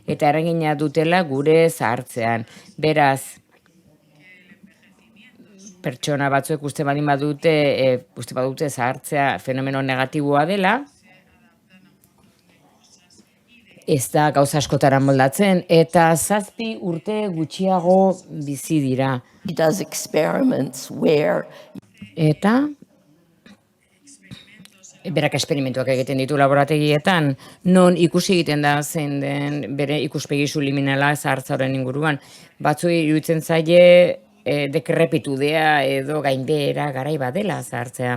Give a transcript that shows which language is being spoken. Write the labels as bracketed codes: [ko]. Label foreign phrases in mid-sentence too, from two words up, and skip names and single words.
[eu] eta eragina dutela gure zahartzean. Beraz, pertsona batzuek uste badute zahartzea fenomeno negatiboa dela, ez da gauza askotara moldatzen, eta 7 urte gutxiago bizi dira. [en] does experiments where [eu] Eta berak esperimentuak egiten ditu laborategietan, non ikusi egiten da zein den bere ikuspegi subliminala zahartzaroaren inguruan. Batzuei iruditzen zaie dekrepitudea edo gainbehera garai badela zahartzea.